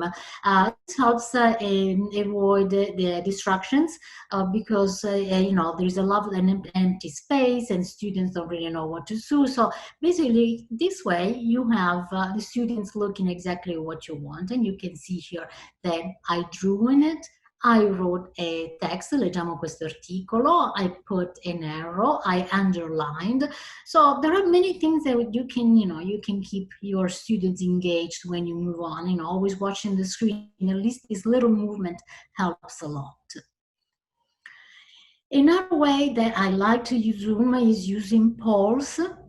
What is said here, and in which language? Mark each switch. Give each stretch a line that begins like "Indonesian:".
English: This helps avoid the distractions because there's a lot of an empty space and students don't really know what to do. So basically, this way you have the students looking exactly what you want, and you can see here that I drew in it. I wrote a text,
Italian: leggiamo questo articolo.
English: I put an arrow. I underlined. So there are many things that you can keep your students engaged when you move on. Always watching the screen. At least this little movement helps a lot. Another way that I like to use Zoom is using polls.